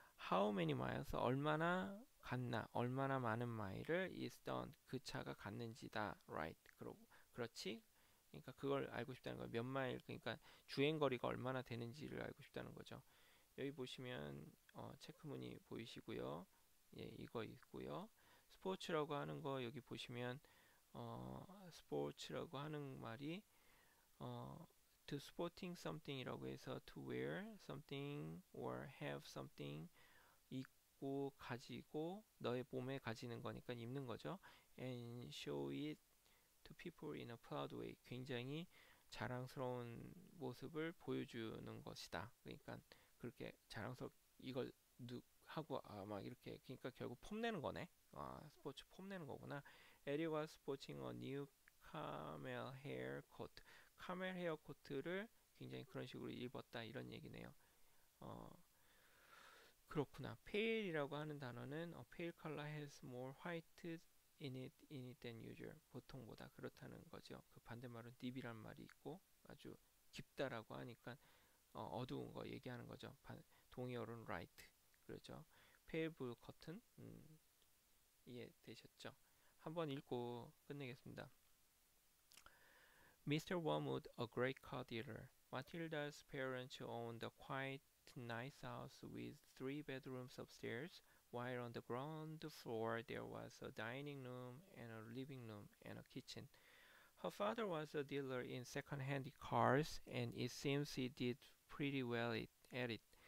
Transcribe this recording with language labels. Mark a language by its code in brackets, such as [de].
[en] how many miles [ko] 얼마나 갔나 얼마나 많은 마일을 [en] is done [ko] 그 차가 갔는지다 right 그렇지 그러니까 그걸 알고 싶다는 거예요 몇 마일 그러니까 주행 거리가 얼마나 되는지를 알고 싶다는 거죠 여기 보시면 체크무늬 보이시고요 예 이거 있고요 스포츠라고 하는 거 여기 보시면 스포츠라고 하는 말이 [en] to sporting something이라고 해서 to wear something or have something [ko] 입고 가지고 너의 몸에 가지는 거니까 입는 거죠. [en] and show it to people in a proud way. [ko] 굉장히 자랑스러운 모습을 보여주는 것이다. 그러니까 그렇게 자랑스럽게 이걸 하고 막 이렇게 그러니까 결국 폼내는 거네. 스포츠 폼내는 거구나. [en] Eddie was sporting a new camel hair coat. [ko] 카멜 헤어 코트를 굉장히 그런 식으로 입었다 이런 얘기네요. 그렇구나. [en] pale [ko] 이라고 하는 단어는 [en] pale color has more white in it than usual. [ko] 보통보다 그렇다는 거죠. 그 반대말은 deep이란 말이 있고 아주 깊다라고 하니까 어두운 거 얘기하는 거죠. 동의어로는 light. 그렇죠. [en] pale blue cotton. [ko] 이해되셨죠? 한번 읽고 끝내겠습니다. [en] Mr. Wormwood, a great car dealer. Matilda's parents owned a quite nice house with 3 bedrooms upstairs, while on the ground floor there was a dining room and a living room and a kitchen. Her father was a dealer in second-hand cars, and it seems he did pretty well at it.